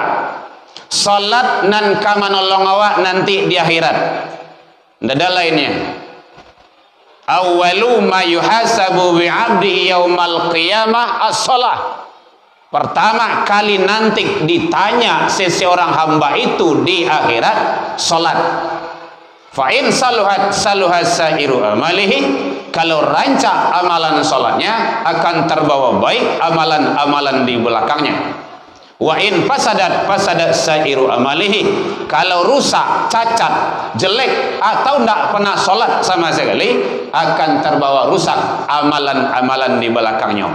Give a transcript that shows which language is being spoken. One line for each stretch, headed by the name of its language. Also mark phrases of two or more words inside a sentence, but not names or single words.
Minangkabau: Salat nan kamanolong awak nanti di akhirat.
Indonesian: Tidak ada lainnya.
Arabic: أول ما يحاسب بعبد يوم القيامة الصلاة.
Indonesian: Pertama kali nanti ditanya seseorang hamba itu di akhirat, salat.
Arabic: فإن صلحت صلح سائر عمله.
Indonesian: Kalau rancak amalan salatnya akan terbawa baik amalan-amalan di belakangnya.
Arabic: وإن فسدت سائر عمله.
Indonesian: Kalau rusak, cacat, jelek atau tidak pernah sholat sama sekali, akan terbawa rusak amalan-amalan di belakangnya.